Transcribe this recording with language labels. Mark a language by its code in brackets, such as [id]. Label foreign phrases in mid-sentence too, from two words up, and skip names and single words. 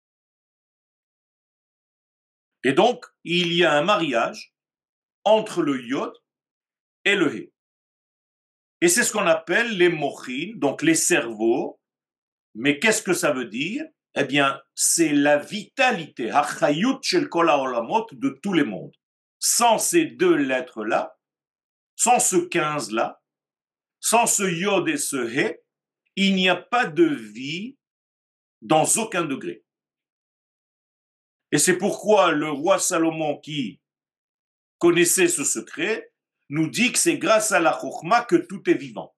[fr] Et donc, il y a un mariage entre le Yod et le He. Et c'est ce qu'on appelle les mochin, donc les cerveaux. Mais qu'est-ce que ça veut dire? Eh bien, c'est la vitalité, [he] החיות של כל העולמות, [fr] de tous les mondes. Sans ces deux lettres-là, sans ce 15-là, sans ce Yod et ce He, il n'y a pas de vie dans aucun degré. Et c'est pourquoi le roi Salomon, qui connaissait ce secret, nous dit que c'est grâce à la Chokhmah que tout est vivant.